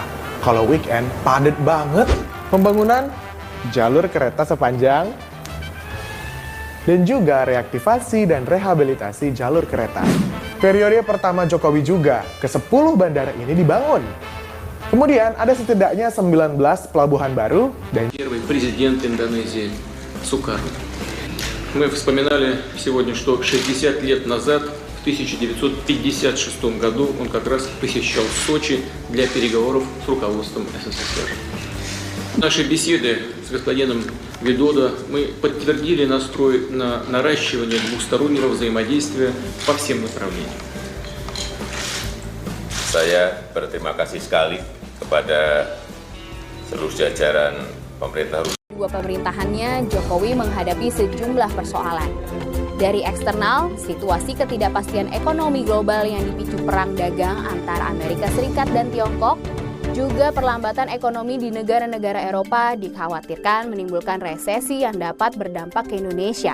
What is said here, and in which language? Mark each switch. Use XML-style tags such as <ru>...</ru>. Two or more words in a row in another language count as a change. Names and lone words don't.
<id>Kalau weekend, padat banget. Pembangunan jalur kereta sepanjang dan juga reaktivasi dan rehabilitasi jalur kereta. Periode pertama Jokowi juga, ke-10 bandara ini dibangun. Kemudian ada setidaknya 19 pelabuhan baru dan</id> <ru>Первый президент Индонезии Сукарно. Мы вспоминали сегодня, что 60 лет назад, в 1956 году, он как раз посещал Сочи для переговоров с руководством СССР. Наши беседы с господином Видодо мы подтвердили настрой на наращивание двухстороннего взаимодействия по всем направлениям.</ru> <id>Saya berterima kasih sekali kepada seluruh jajaran pemerintah Rusia. Dua pemerintahannya, Jokowi menghadapi sejumlah persoalan. Dari eksternal, situasi ketidakpastian ekonomi global yang dipicu perang dagang antara Amerika Serikat dan Tiongkok, juga perlambatan ekonomi di negara-negara Eropa dikhawatirkan menimbulkan resesi yang dapat berdampak ke Indonesia.</id>